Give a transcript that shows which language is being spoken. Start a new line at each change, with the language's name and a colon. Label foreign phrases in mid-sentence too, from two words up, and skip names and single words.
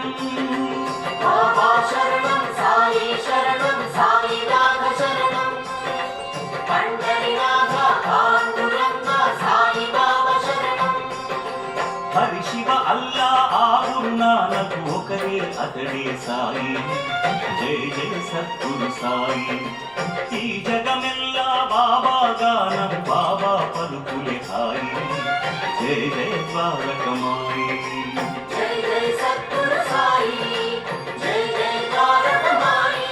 Hindi: बाबा शरणं साई शरणं साईनाथ शरणं पंडरीनाथ पांडुरंग साई बाबा शरणं.
Telugu: हरि शिव अल्ला आ गुरु नानक ఒకరే అతడే సాయి. జయ జయ సద్గురు సాయి. ఈ జగమెల్లా బాబా గానం, బాబా పలుకులే హాయి. జయ జయ ద్వారకమాయి. జయ జయ సద్గురు సాయి, జయ జయ ద్వారకమాయి.